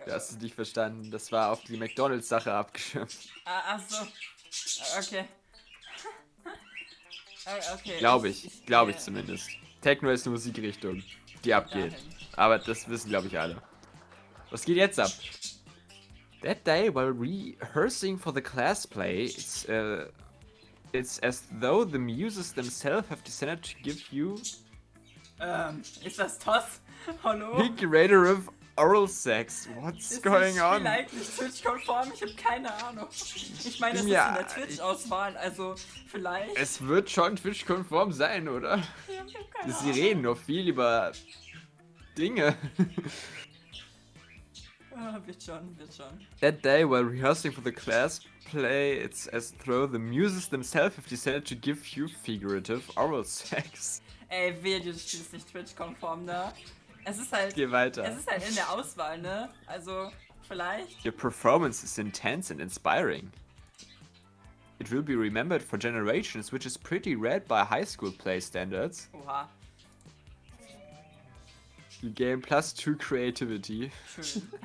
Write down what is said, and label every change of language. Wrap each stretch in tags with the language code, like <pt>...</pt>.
<de>Du hast es nicht verstanden. Das war auf die McDonalds-Sache abgeschirmt. Ach so. Okay. Okay. Glaube ich zumindest. Techno ist eine Musikrichtung, die abgeht. Aber das wissen, glaube ich, alle. Was geht jetzt ab?</de> <en>That day, while rehearsing for the class play, it's as though the muses themselves have decided to give you...</en> <de>Ist das Toss? Hallo?</de> <en>Curator of Oral Sex. What's going on?</en> <de>Ist das Spiel eigentlich Twitch-konform? Ich habe keine Ahnung. Ich meine, das ist in der Twitch-Auswahl, also vielleicht... Es wird schon Twitch-konform sein, oder? Ja, ich hab keine Sie Ahnung. reden noch viel über Dinge. Wird schon.</de> <en>That day, while rehearsing for the class play, it's as though the muses themselves have decided to give you figurative oral sex.</en> <de>Ey, wehe, dieses Spiel ist nicht Twitch-konform, ne? Es ist halt... Geh weiter. Es ist halt in der Auswahl, ne? Also, vielleicht...</de> <en>Your performance is intense and inspiring. It will be remembered for generations, which is pretty rare by high school play standards.</en> <de>Oha,</de> <en>You gain +2 creativity.</en> <de>schön.</de>